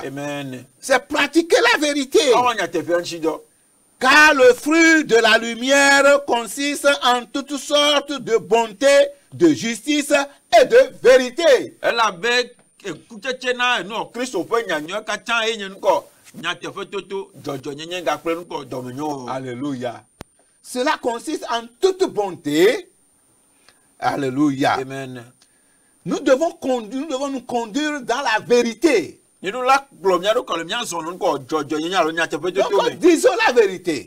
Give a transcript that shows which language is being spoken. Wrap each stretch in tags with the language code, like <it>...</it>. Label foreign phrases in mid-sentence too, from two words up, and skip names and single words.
<fr>Amen. C'est pratiquer la vérité.</fr> <ee>Awɔ nyateƒea ŋuti dɔ.</ee> <fr>Car le fruit de la lumière consiste en toutes sortes de bonté, de justice et de vérité.</fr> <ee>Elabe ekutsetse na enu Kristo ƒe nyanyɔe katã ye nye nukɔ</ee> <fr>Alléluia. Cela consiste en toute bonté. Alléluia. Amen. Nous devons nous conduire dans la vérité. Donc, disons la vérité.</fr>